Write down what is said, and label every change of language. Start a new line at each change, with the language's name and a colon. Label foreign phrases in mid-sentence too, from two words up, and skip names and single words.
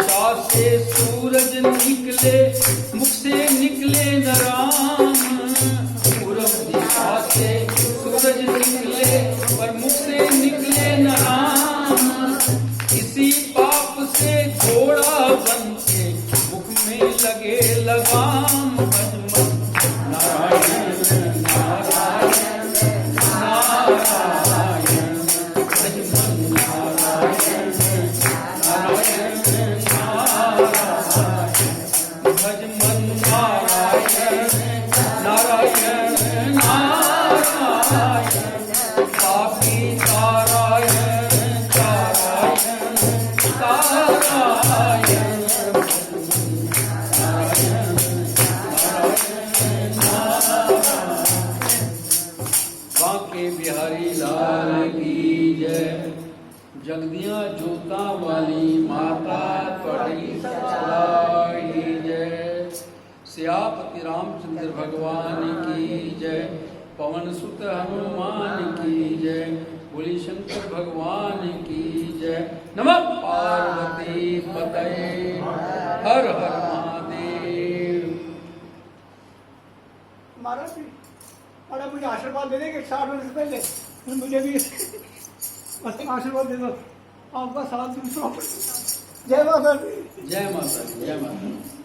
Hindi: से सूरज निकले, मुख से निकले न राम। पूरब दिशा से सूरज निकले, पर मुख से निकले न राम। इसी पाप से घोड़ा बन के मुख में लगे लगाम। भजमन नारायण नारायण नारायण, भजमन नारायण नारायण नारायण, भजमन नारायण नारायण नारायण। पापी नारायण नारायण नारायण, बांके बिहारी लाल की जय।
Punjabi: ਜਗਦੀਆਂ ਜੋਤਾਂ ਵਾਲੀ ਮਾਤਾ ਤੇਰੀ ਸਦਾ ਹੀ ਜੈ।
Hindi: सियापति रामचंद्र भगवान की जय। पवन सुत हनुमान की जय। बोली शंकर भगवान की जय।
Sanskrit: नमः पार्वती पतये,
Hindi: हर हर महादेव। महाराज जी, और मुझे आशीर्वाद दे देंगे 60 वर्ष पहले, मुझे भी बस आशीर्वाद दे दो। आपका साथ दूसरा। जय माता दी। जय माता दी, जय माता दी।